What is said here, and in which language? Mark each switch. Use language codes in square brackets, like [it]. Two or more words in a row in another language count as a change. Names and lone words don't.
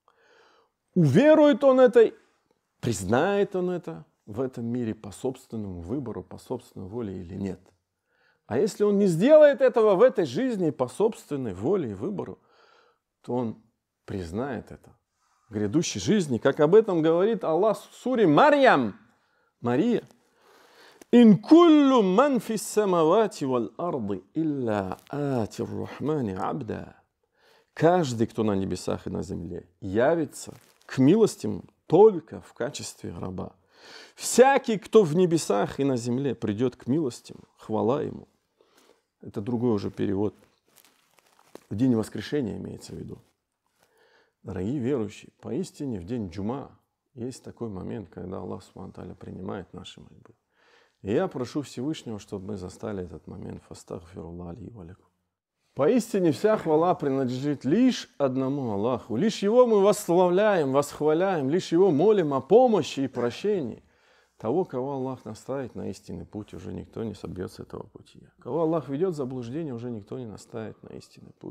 [ru] Уверует он это, признает он это в этом мире по собственному выбору, по собственной воле или нет. А если он не сделает этого в этой жизни по собственной воле и выбору, то он признает это в грядущей жизни, как об этом говорит Аллах в суре Марьям, Мария. [ar] «إن كل من في السماوات والأرض إلا آتي الرحمن عبدا». [ru] Каждый, кто на небесах и на земле, явится к милостям только в качестве раба. Всякий, кто в небесах и на земле, придет к милостям, хвала ему. Это другой уже перевод. В день воскрешения имеется в виду. Дорогие верующие, поистине в день джума есть такой момент, когда Аллах [ar] سبحانه وتعالى [ru] принимает наши мольбы. И я прошу Всевышнего, чтобы мы застали этот момент. [ar] فأستغفر الله لي ولكم. [ru] Поистине вся хвала принадлежит лишь одному Аллаху. Лишь Его мы восславляем, восхваляем, лишь Его молим о помощи и прощении. Того, кого Аллах наставит на истинный путь, уже никто не собьет с этого пути. Кого Аллах ведет в заблуждение, уже никто не наставит на истинный путь.